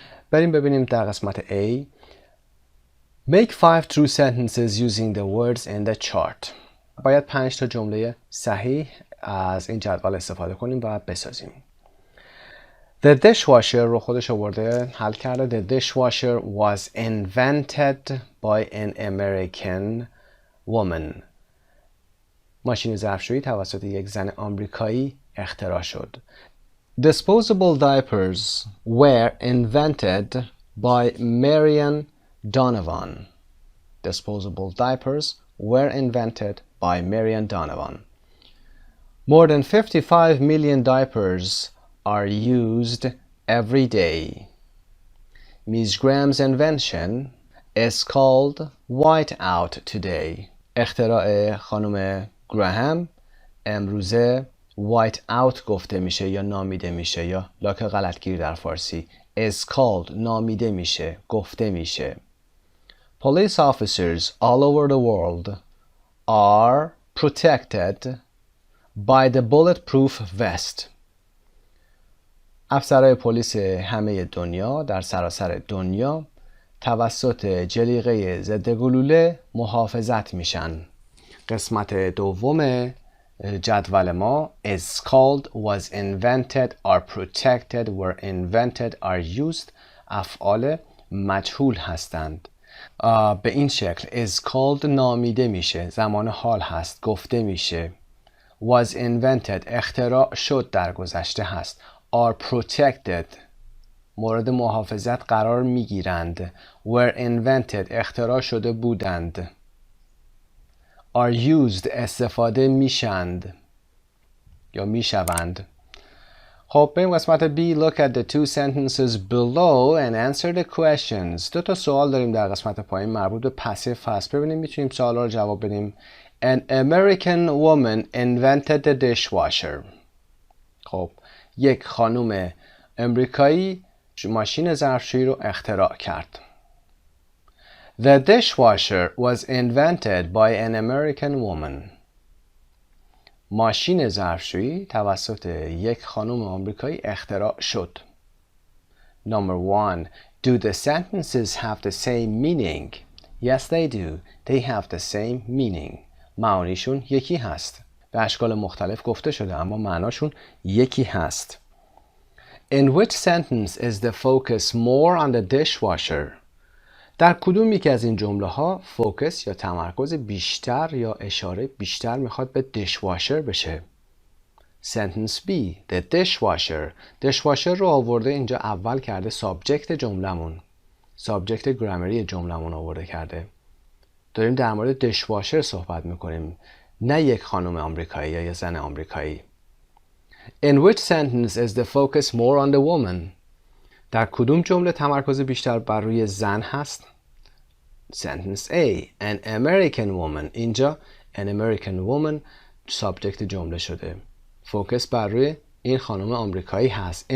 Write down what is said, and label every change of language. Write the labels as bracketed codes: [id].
[fa] بریم ببینیم در قسمت A. [en] Make 5 true sentences using the words in the chart. [fa] باید 5 تا جمله صحیح از این جدول استفاده کنیم و بسازیم. [en] The dishwasher [fa] رو خودش آورده حل کرده. [en] The dishwasher was invented by an American woman. [fa] ماشین ظرفشویی توسط یک زن آمریکایی اختراع شد. [en] Disposable diapers were invented by Marian Donovan. Disposable diapers were invented by Marian Donovan. More than 55 million diapers are used every day. Ms. Graham's invention is called whiteout today. [fa] اختراع خانم گراهام امروزه whiteout گفته میشه یا نامیده میشه یا لاک غلطگیر در فارسی. [en] is called [fa] نامیده میشه، گفته میشه. [en] Police officers all over the world are protected by the bulletproof vest. [fa] افسرهای پلیس همه دنیا در سراسر دنیا توسط جلیقه ضد گلوله محافظت میشن. قسمت دوم جدول ما [en] is called, was invented, are protected, were invented, are used [fa] افعال مجهول هستند. به این شکل [en] is called [fa] نامیده میشه، زمان حال هست، گفته میشه. [en] was invented [fa] اختراع شد در گذشته هست. [en] are protected [fa] مورد محافظت قرار میگیرند. [en] were invented [fa] اختراع شده بودند. [en] are used [fa] استفاده میشند یا میشوند. خب بریم قسمت B. [en] Look at the two sentences below and answer the questions. [fa] دو تا سوال داریم در قسمت پایین مربوط به پسیو هست. ببینیم میتونیم سوالا رو جواب بدیم. [en] An American woman invented the dishwasher. [fa] خب یک خانم امریکایی ماشین ظرفشویی رو اختراع کرد. [en] The dishwasher was invented by an American woman. [fa] ماشین ظرفشویی توسط یک خانم آمریکایی اختراع شد. [en] Number 1. Do the sentences have the same meaning? Yes, they do. They have the same meaning. [fa] معانیشون یکی هست. به اشکال مختلف گفته شده اما معناشون یکی هست. [en] In which sentence is the focus more on the dishwasher? [fa] در کدوم یکی از این جمله ها فوکس یا تمرکز بیشتر یا اشاره بیشتر میخواد به dishwasher بشه؟ [en] Sentence B. The dishwasher. [fa] dishwasher رو آورده اینجا اول کرده سابجکت جملمون. سابجکت گرامری جملمون آورده کرده. داریم در مورد dishwasher صحبت میکنیم. نه یک خانم آمریکایی یا یک زن آمریکایی. [en] In which sentence is the focus more on the woman? [fa] در کدوم جمله تمرکز بیشتر بر روی زن هست؟ [en] Sentence A. An American woman. [fa] اینجا [en] an American woman [fa] سابجکت جمله شده. فوکس بر روی این خانم آمریکایی هست.